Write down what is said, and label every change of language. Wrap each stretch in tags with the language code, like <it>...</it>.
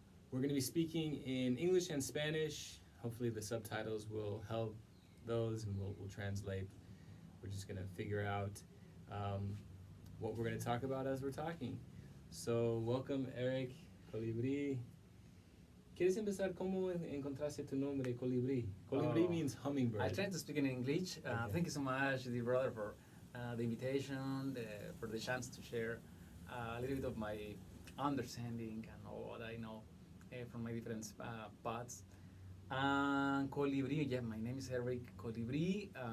<en>We're going to be speaking in English and Spanish. Hopefully the subtitles will help those and we'll translate. We're just going to figure out what we're going to talk about as we're talking. So welcome Erick Colibri.</en> <es>¿Quieres empezar cómo encontraste tu nombre, Colibri?</es> <en>Colibri means hummingbird. I try to speak in English. Okay. Thank you so much, dear brother, for the invitation, for the chance to share a little bit of my understanding and all what I know from my different paths. And Colibri, yeah, my name is Erick Colibri.</en>